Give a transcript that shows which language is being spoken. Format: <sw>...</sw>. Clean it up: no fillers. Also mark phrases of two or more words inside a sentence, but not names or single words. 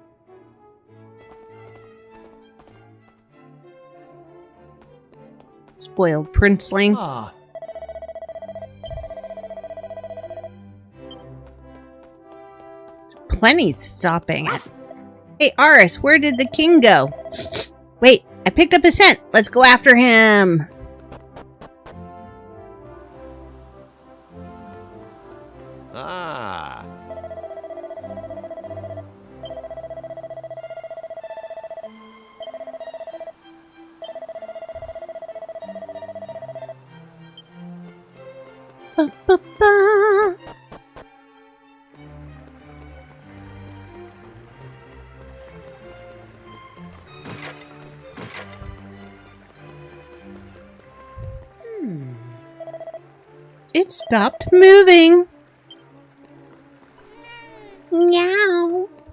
<en>Spoiled princeling. Ah, Plenty stopping. Hey, Aris, where did the king go? Wait, I picked up a scent. Let's go after him. Ah. Ba-ba-ba. It stopped moving. Meow.</en>